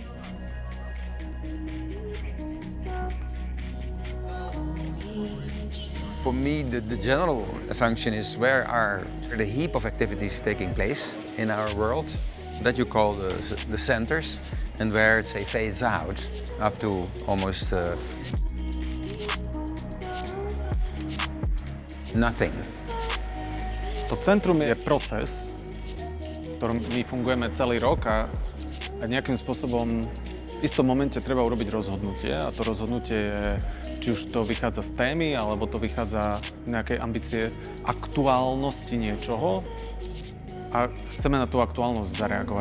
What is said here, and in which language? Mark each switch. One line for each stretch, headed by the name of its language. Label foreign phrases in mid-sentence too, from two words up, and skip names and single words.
English: For me, the general function is where are the heap of activities taking place in our world that you call the centers, and where it say fades out up to almost nothing.
Slovak: To centrum je proces, v ktorom my fungujeme celý rok a nejakým spôsobom v istom momente treba urobiť rozhodnutie a to rozhodnutie je, či už to vychádza z témy, alebo to vychádza z nejakej ambície aktuálnosti niečoho a chceme na tú aktuálnosť zareagovať.